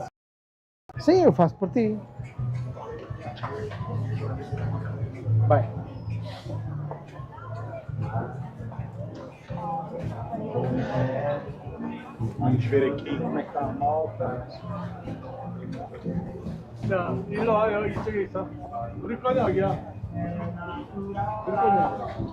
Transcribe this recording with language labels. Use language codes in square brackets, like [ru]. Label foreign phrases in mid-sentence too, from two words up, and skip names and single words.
[pt] Sim, eu faço por ti. Bem. Vamos ver aqui como é que está a malta. Não, [ko] 일로 와요. 이쪽에 있어. 우리 거냐 여기야? 우리 거냐?